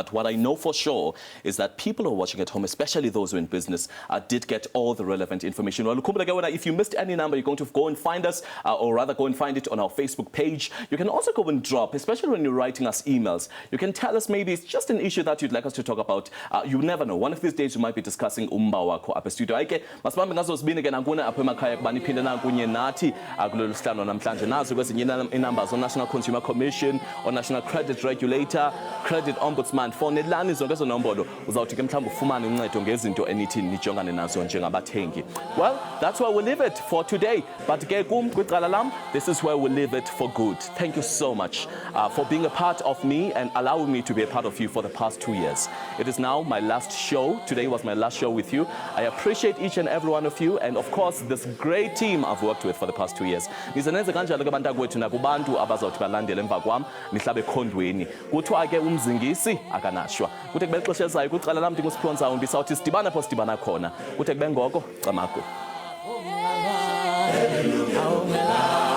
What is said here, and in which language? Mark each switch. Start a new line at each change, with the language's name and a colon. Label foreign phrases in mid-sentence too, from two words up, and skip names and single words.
English: But what I know for sure is that people who are watching at home, especially those who are in business, did get all the relevant information. Well, if you missed any number, you're going to go and find us, or rather go and find it on our Facebook page. You can also go and drop, especially when you're writing us emails. You can tell us maybe it's just an issue that you'd like us to talk about. You never know. One of these days, we might be discussing
Xhosa: umba wakho apha
English: studio.
Xhosa: Ayike, masibambe ngazozibini ke nakuna apha emakhaya kubani phinde nakunye nathi kulolu sihlalo namhlanje nazo kwezinye inamba National Consumer Commission or National Credit Regulator, Credit Ombudsman. Fonelani zonke ezo nombolo uzawuthi ke mhlawumbe ufumane uncedo ngezinto enithi nijongane nazo njengabathengi.
English: Well, that's where we leave it for today.
Xhosa: But ke kum kwicala lam,
English: this is where we leave it for good. Thank you so much for being a part of me and allowing me to be a part of you for the past 2 years. It is now my last show. Today was my last show with you. I appreciate each and every one of you, and of course this great team I've worked with for the past 2 years.
Xhosa: Ngizenenze kanjalo ke bantakwethu nakubantu abazawuthi balandele emva kwam nihlabe ekhondweni. Kuthiwa ke umzingisi akanashwa. Kuthe kube ixesha elizayo kwicala lam ndingusponsor ndisawuthi sidibana pho sidibana khona. Kuthe kube ngoko camagu.